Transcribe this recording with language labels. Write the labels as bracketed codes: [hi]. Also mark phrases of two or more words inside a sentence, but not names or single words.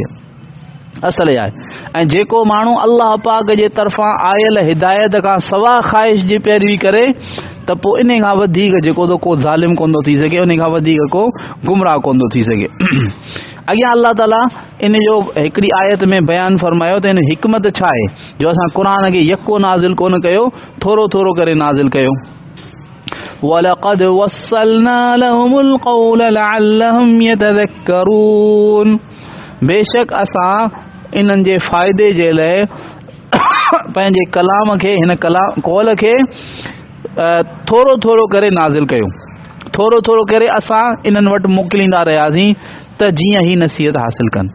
[sd] असल आहे, ऐं जेको माण्हू अल्लाह पाक जे तरफ़ां आयल हिदायत खां सवा ख़्वाहिश जी पैरवी करे त पोइ इन खां वधीक जेको को ज़ालिम कोन थो थी सघे, उन खां वधीक को गुमराह कोन थो थी सघे। अॻियां अल्लाह ताला इन जो हिकिड़ी आयत में बयानु फरमायो त हिन हिकमत छा आहे जो असां क़ुर खे यको नाज़िल कोन कयो, थोरो थोरो करे नाज़िल कयो। [ar] وَلَقَدْ وَصَّلْنَا لَهُمُ الْقَوْلَ لَعَلَّهُمْ يَتَذَكَّرُونَ, [sd] बेशक असां इन्हनि जे फ़ाइदे जे लाइ पंहिंजे कलाम खे, हिन कौल खे थोरो थोरो करे नाज़िल कयो। थोरो थोरो करे असां इन्हनि वटि मोकिलींदा रहियासीं त जीअं ही नसीहत हासिल कनि।